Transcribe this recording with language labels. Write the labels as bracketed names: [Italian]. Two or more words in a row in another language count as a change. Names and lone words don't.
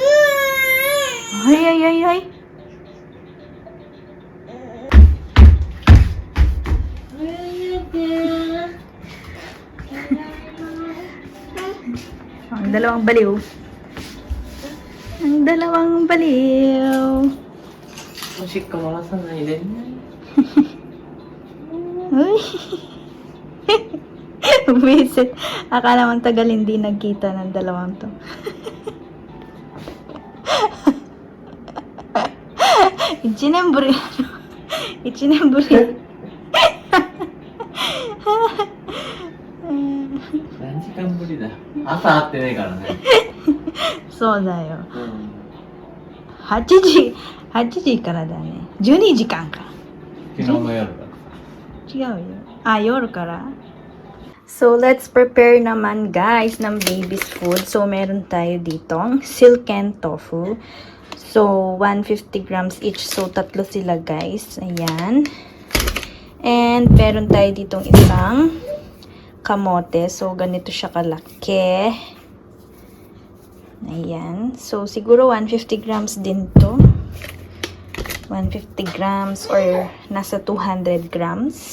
[Filipino] Ay. Ang dalawang baliw. Ang dalawang baliw. [Japanese] おしっこ漏らさないでね。 [Filipino] Uy. Visit. Akala mong tagal hindi nagkita ng dalawang to. [Japanese] Ichinemburi. Ichinemburi. 何時間ぶりだ。朝会ってないからね。そうだよ。うん。 8時からだね。12時間か。昨日の夜だ。違うよ。Ah,夜から. [English] So, let's prepare [Filipino] naman guys ng [English] baby's food. [Filipino] So, meron tayo ditong [English] silken tofu. [Filipino] So, 150 grams each. So, tatlo sila guys. Ayan. And, meron tayo ditong isang kamote. So, ganito siya kalaki. Ayan. So, siguro 150 grams din to. 150 grams or nasa 200 grams.